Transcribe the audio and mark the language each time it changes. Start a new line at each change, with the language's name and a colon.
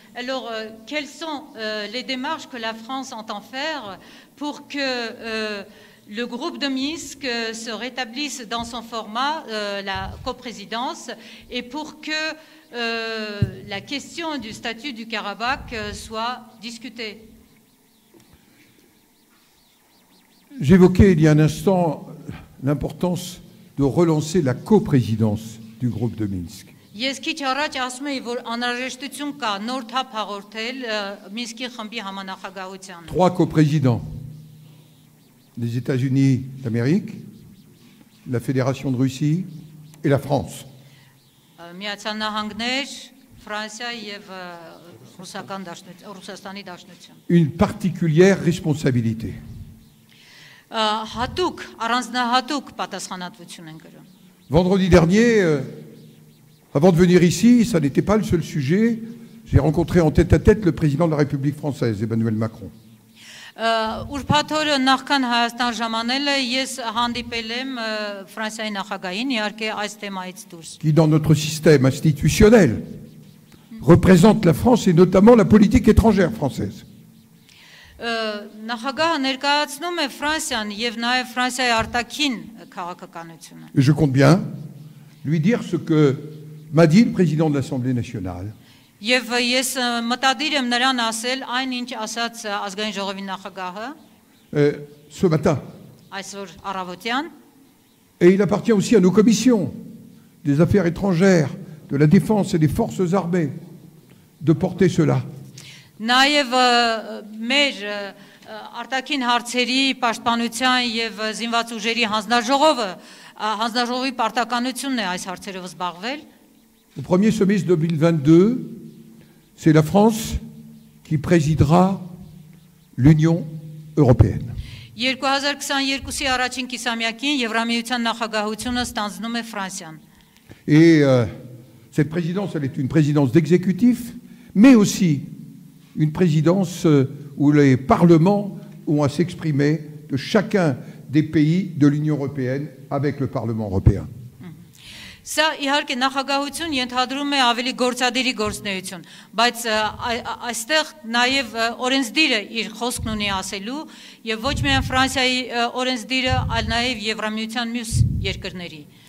French: Alors, quelles sont les démarches que la France entend faire pour que le groupe de Minsk se rétablisse dans son format, la coprésidence, et pour que la question du statut du Karabakh soit discutée? J'évoquais il y a un instant l'importance de relancer la coprésidence du groupe de Minsk.
Armenian: Ես քիչ առաջ ասում էի, որ անհրաժեշտություն կա նոր թափ հաղորդել Մինսկի խմբի համանախագահությանը։
French: Trois coprésidents, les États-Unis d'Amérique, la Fédération de Russie et la France.
Armenian: Միացյալ Նահանգներ, Ֆրանսիա եւ Ռուսաստանի Դաշնություն։
French: Une particulière responsabilité.
Armenian: Հատուկ, առանձնահատուկ պատասխանատվություն են կրում։
French: Vendredi dernier, avant de venir ici, ça n'était pas le seul sujet. J'ai rencontré en tête-à-tête le président de la République française, Emmanuel Macron.
Armenian: Ուրբաթ օրը նախքան Հայաստան ժամանելը ես հանդիպել եմ Ֆրանսիայի նախագահին, իհարկե այս թեմայից դուրս։
French: Qui, dans notre système institutionnel, représente la France et notamment la politique étrangère française.
Armenian: Նախագահը ներկայացնում է Ֆրանսիան եւ նաեւ Ֆրանսիայի արտաքին քաղաքականությունը։
French: Je compte bien lui dire ce que m'a dit le président de l'Assemblée nationale.
Armenian: Եվ ես մտադիր եմ նրան ասել այն ինչ ասաց ազգային ժողովի նախագահը
French: Ce matin.
Armenian: այսօր առավոտյան։
French: Et il appartient aussi à nos commissions des affaires étrangères, de la défense et des forces armées de porter cela.
Armenian: Նաև մեր արտաքին հարցերի պաշտպանության եւ զինված ուժերի հանձնաժողովի պարտականությունն է այս հարցերով զբաղվել։
French: Au premier semestre 2022, c'est la France qui présidera l'Union européenne.
Armenian: 2022-ի առաջին կիսամյակին Եվրամիության նախագահությունը ստանձնում է Ֆրանսիան։
French: Et cette présidence, elle est une présidence d'exécutif, mais aussi une présidence où les parlements ont à s'exprimer de chacun des pays de l'Union européenne avec le Parlement européen.
Armenian: Սա իհարկե նախագահություն ենթադրում է ավելի գործադիրի գործնեություն, բայց այստեղ նաև օրենսդիրը իր խոսքն ունի ասելու եւ ոչ միայն Ֆրանսիայի օրենսդիրը, այլ նաև Եվրամիության մյուս երկրների։